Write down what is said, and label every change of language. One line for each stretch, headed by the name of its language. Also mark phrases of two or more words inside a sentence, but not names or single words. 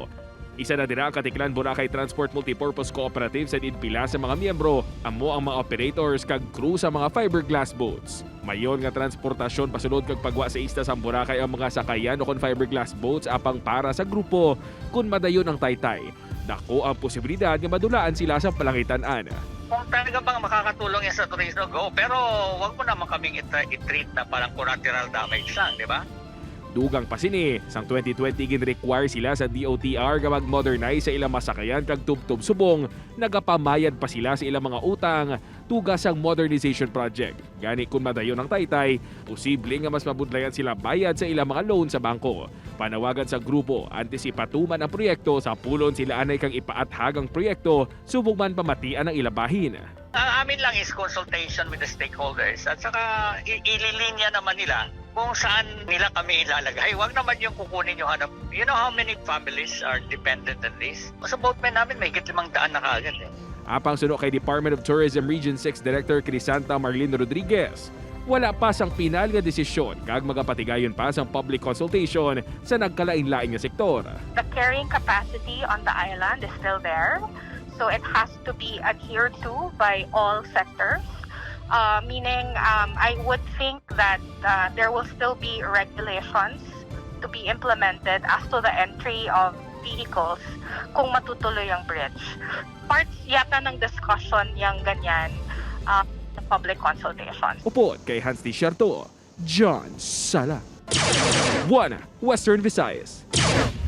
Hiligaynon: Isa na dira ang Katiklan Boracay Transport Multipurpose Cooperative sa dinpila sa mga miyembro, amo ang mga operators kag crew sa mga
English: fiberglass boats.
Hiligaynon: Mayon nga transportasyon pasulod kag pagwa sa isla sa Boracay ang mga sakayan o kon
English: fiberglass boats
Hiligaynon: apang para sa grupo kun madayon ang taytay. Dako ang posibilidad nga madulaan sila sa palangitan-an.
Filipino: Kung talaga bang makakatulong yan sa turismo, go. Pero wag mo naman kaming i-treat na parang
English: collateral damage
Filipino: lang, di ba?
Hiligaynon: Dugang pa sini, sang 2020 gin-require sila sa DOTR nga mag-modernize sa ilang masakayan kag tubtub subong, nagapamayad pa sila sa ilang mga utang tugas ang
English: modernization project.
Hiligaynon: Gani kun madayon ang taytay, posible nga mas mabudlayan sila bayad sa ilang mga loan sa bangko. Panawagan sa grupo, antisipatuman ang proyekto sa pulon sila anay kang ipaathag ang proyekto subong man pamatian ang ilabahin.
Filipino: Ang amin lang is
English: consultation with the stakeholders
Filipino: at saka ililinya naman nila kung saan nila kami ilalagay. Huwag naman yung kukunin yung hanap.
English: You know how many families are dependent on this?
Filipino: Sa boatman namin, may 500 na kaagad.
Hiligaynon: Apang suno kay Department of Tourism Region 6 Director Crisanta Marlene Rodriguez, wala pa sang pinal nga desisyon kag magapatigayon pa sang
English: public consultation
Hiligaynon: sa nagkalain-lain nga sektor.
English: The carrying capacity on the island is still there, so it has to be adhered to by all sectors. Meaning, I would think that there will still be regulations to be implemented as to the entry of vehicles
Filipino: kung matutuloy ang bridge. Parts yata ng discussion yung ganyan sa
English: public consultations.
Hiligaynon: Upod kay Hans T. Sharto, John Sala. Western Visayas.